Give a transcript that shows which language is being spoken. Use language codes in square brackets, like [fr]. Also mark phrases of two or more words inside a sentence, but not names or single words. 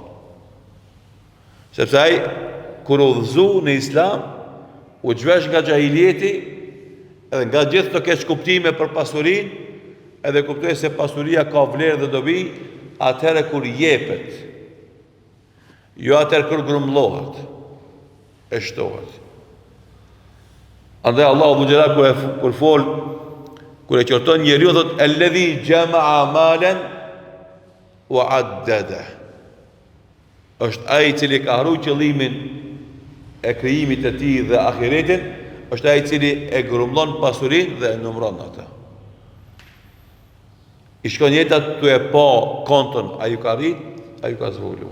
[sq] Sepse ai kur udhëzu në Islam, u zhvesh nga xhahiljeti, edhe nga gjithë të keq kuptime për pasurinë, edhe kuptoi se pasuria ka vlerë dhe dobi atëherë kur jepet, jo atëherë kur grumbullohet, e shtohet. Andaj Allahu Dhul kur fol, kur e qorton njeriu thot [ar] الذي جمع مالا وعدده. [sq] Është ai i cili ka harruar qëllimin e krijimit të tij dhe ahiretin, është ai i cili e grumbullon pasurinë dhe e numëron atë. I shkon jeta tu e pa konton, a ju ka rrit, a ju ka zvullu.